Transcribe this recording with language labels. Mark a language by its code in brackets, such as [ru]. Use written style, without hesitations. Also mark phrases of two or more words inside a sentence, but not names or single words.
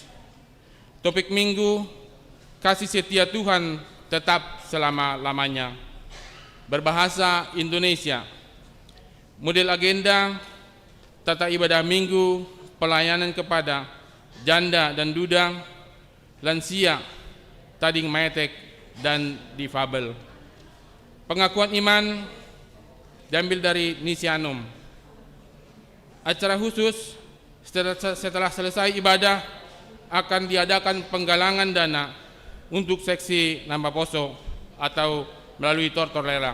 [id] Topik Minggu, kasih setia Tuhan tetap selama-lamanya. Berbahasa Indonesia. Model agenda tata ibadah Minggu, pelayanan kepada janda dan duda, [bts] lansia, tading maetek, [id] dan difabel. Pengakuan iman diambil dari Nisianum. Acara khusus setelah selesai ibadah akan diadakan penggalangan dana untuk seksi Namba Poso atau melalui tortor lelang.